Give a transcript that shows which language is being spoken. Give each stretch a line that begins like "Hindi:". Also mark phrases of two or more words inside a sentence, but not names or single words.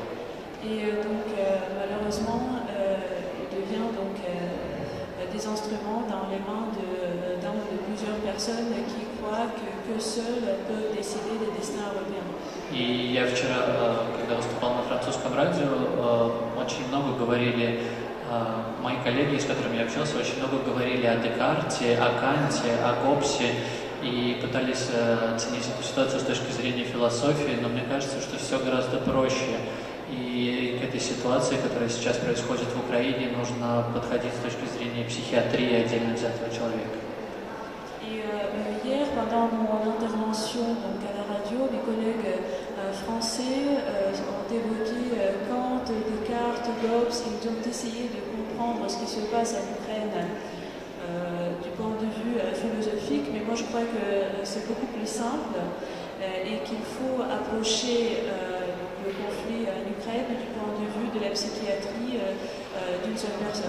French: Et donc, malheureusement, il devient donc des instruments dans les mains de plusieurs personnes qui croient que seuls peuvent décider des destins européens.
Russian: И я вчера, когда выступал на французском радио, очень много говорили, мои коллеги, с которыми я общался, очень много говорили о Декарте, о Канте, о Гоббсе, и пытались оценить эту ситуацию с точки зрения философии, но мне кажется, что все гораздо проще. И к этой ситуации, которая сейчас происходит в Украине, нужно подходить с точки зрения психиатрии отдельно взятого человека.
French: Et hier, pendant mon intervention donc à la radio, mes collègues français ont évoqué Kant, Descartes, Hobbes, ils ont essayé de comprendre ce qui se passe en Ukraine du point de vue philosophique, mais moi je crois que c'est beaucoup plus simple et qu'il faut approcher le conflit en Ukraine du point de vue de la psychiatrie d'une seule personne.